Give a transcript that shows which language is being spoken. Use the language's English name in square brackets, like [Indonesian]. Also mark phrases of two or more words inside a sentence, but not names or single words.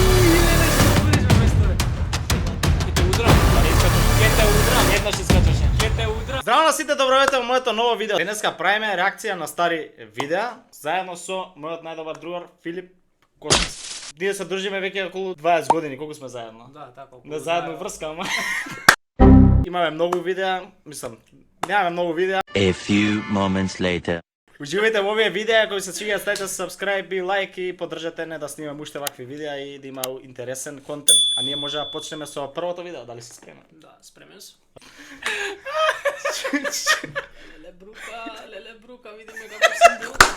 [Macedonian] Здраво на сите, добровете во моето ново видео. Денеска правиме реакција на стари видеа, заедно со мојот најдобар другар Филип Кошмас. Ние се дружиме веќе околу 20 години, колку сме заедно. Да, така. Не заедно врска, ама. Имаме многу видеа, мислам, немаме многу видеа. [English] A few moments later. [Macedonian] Уживајте во овие видеа, кои се свиѓаат, ставите subscribe и лайк и поддржете не да снимаме уште вакви видеа и да има интересен контент. А ние може да почнеме со првото видео, дали си спремен? Да, спремен сум. Леле брука, видиме како сум бил.